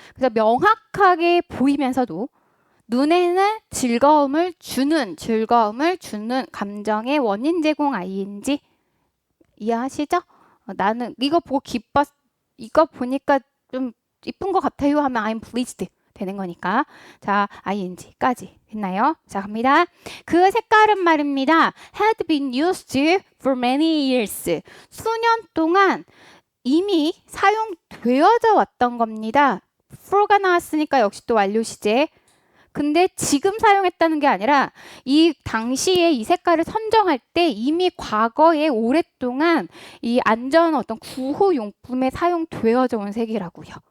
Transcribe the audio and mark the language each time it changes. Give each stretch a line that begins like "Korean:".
Korean: 그래서 명확하게 보이면서도 눈에는 즐거움을 주는 감정의 원인 제공 ing 이해하시죠? 나는 이거 보니까 좀 이쁜 것 같아요 하면
English: I'm pleased
Korean: 되는 거니까. 자, ing까지 됐나요? 자, 갑니다. 그 색깔은 말입니다.
English: had been used for many years.
Korean: 수년 동안 이미 사용되어져 왔던 겁니다. for가 나왔으니까 역시 또 완료 시제. 근데 지금 사용했다는 게 아니라 이 당시에 이 색깔을 선정할 때 이미 과거에 오랫동안 이 안전 어떤 구호 용품에 사용되어져 온 색이라고요.